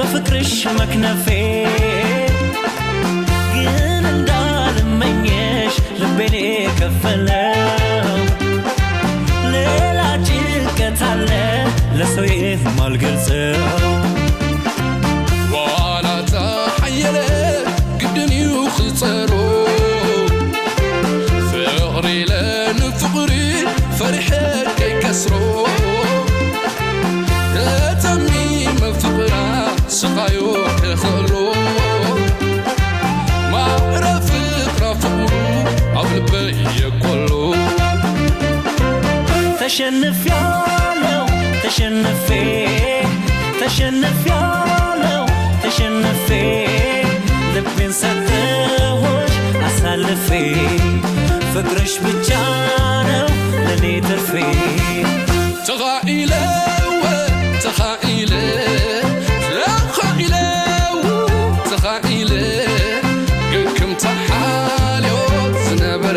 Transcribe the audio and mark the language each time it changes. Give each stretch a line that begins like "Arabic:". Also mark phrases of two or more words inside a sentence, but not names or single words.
Amharic: በፍቅርሽ መክነፌ ግን እንዳልመኘሽ ልቤን የከፈለው ሌላ ጭንቀት አለ ለሰው የማልገልጸው
Tigrinya: ዋላ ተሐየለ ግድን ይኽፀሮ ፍቕሪ ለንፍቕሪ ፈሪሐ ከይከስሮ ተተሚመ ፍቕራ ስቃዮ ከኽእሎ ማዕረፍ ፍቕራ ፍቕሩ ኣብ ልበይ የኰሎ
Amharic: ተሸንፊያለው ተሸንፌ ተሸንፊያለው ተሸንፌ ልቤን ሰጠሁሽ አሳልፌ ፍቅርሽ ብቻ ነው ለኔ ትርፌ
Tigrinya: ተኻኢለወ ተኻኢለ ተኻኢለ ግክም ተሓልዮት ዝነበረ